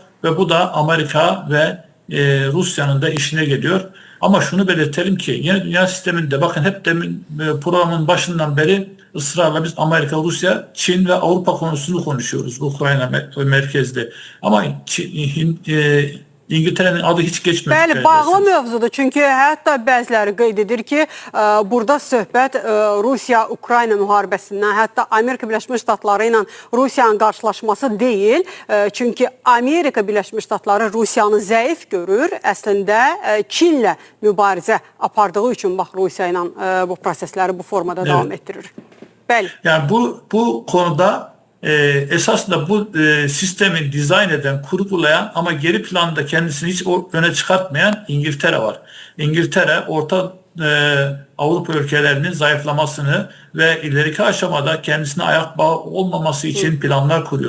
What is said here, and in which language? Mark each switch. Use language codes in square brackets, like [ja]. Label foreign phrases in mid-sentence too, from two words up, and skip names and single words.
[tr] Ve bu da Amerika ve Rusya'nın da işine geliyor. Ama şunu belirtelim ki yeni dünya sisteminde bakın hep demin programın başından beri ısrarla biz Amerika, Rusya, Çin ve Avrupa konusunu konuşuyoruz. Ukrayna merkezli. Ama İngiltere'nin adı hiç geçmiyor. [az] Bəli, bağlı mövzudur. Çünki hətta bəziləri qeyd edir ki, burada söhbət Rusiya-Ukrayna müharibəsindən, hətta Amerika Birləşmiş Ştatları ilə Rusiyanın qarşılaşması deyil. Çünki Amerika Birləşmiş Ştatları Rusiyanı zəif görür. Əslində Çinlə mübarizə apardığı üçün bax Rusiya ilə bu prosesləri bu formada davam etdirir. Bəli. [tr] Yani bu konuda esasında bu sistemin dizayn eden, kurgulayan ama geri planda kendisini hiç öne çıkartmayan İngiltere var. İngiltere Orta Avrupa ülkelerinin zayıflamasını ve ileriki aşamada kendisine ayak bağı olmaması için planlar kuruyor.